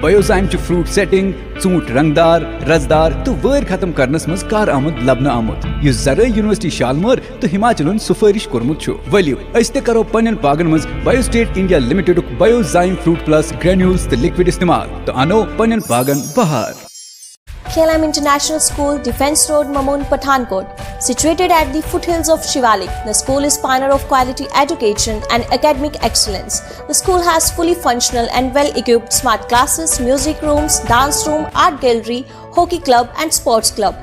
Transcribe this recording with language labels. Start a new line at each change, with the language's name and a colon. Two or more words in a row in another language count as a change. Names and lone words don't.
Kashmiri: بایوزائم چھُ
English: fruit setting,
Kashmiri: ژوٗنٛٹھۍ رنگدار, رزدار تہٕ وٲرۍ ختم کرنس منٛز کارآمد لبنہٕ آمُت یُس زرعی یونیورسٹی شالمور تہٕ ہماچلن سفارش کوٚرمُت چھُ. ؤلِو أسۍ تہِ کرو پننٮ۪ن باغن منٛز بایو سٹیٹ انڈیا لمیٹڈُک بایوزائم فروٹ پلس گرینیولز تہٕ لکوڈ استعمال تہٕ انو پننٮ۪ن باغن بہار.
English: KLM International School, Defence Road, Mamoon, Pathankot. Situated at the foothills of Shivalik, the school is pioneer of quality education and academic excellence. The school has fully functional and well-equipped smart classes, music rooms, dance room, art gallery, hockey club and sports club.